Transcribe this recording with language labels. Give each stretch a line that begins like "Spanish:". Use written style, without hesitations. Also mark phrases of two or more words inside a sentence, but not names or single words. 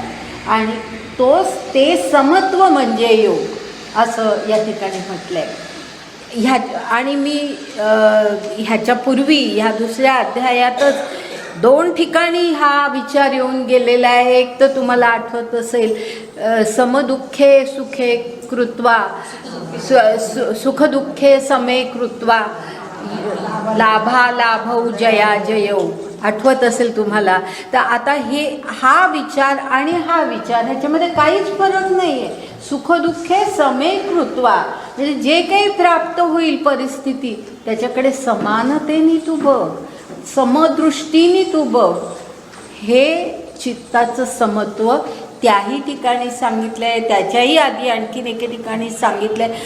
Marathi: आणि ते समत्व म्हणजे योग असं या ठिकाणी म्हटलं आहे. आणि मी ह्याच्यापूर्वी ह्या दुसऱ्या अध्यायातच 2 ठिकाणी हा विचार येऊन गेलेला आहे. एक तर तुम्हाला आठवत असेल
Sanskrit: समदुःखे सुखे कृत्वा सुखदुःखे समे कृत्वा लाभा लाभौ जया जयौ,
Marathi: आठवत असेल तुम्हाला. तर आता हा विचार आणि हा विचार ह्याच्यामध्ये काहीच फरक नाही आहे.
Sanskrit: सुखदुःखे समे कृत्वा
Marathi: म्हणजे जे काही प्राप्त होईल परिस्थिती त्याच्याकडे समानतेने तू बघ, समदृष्टीने तू बघ. हे चित्ताचं समत्व त्याही ठिकाणी सांगितलं आहे, त्याच्याही आधी आणखीन एके ठिकाणी सांगितलं आहे.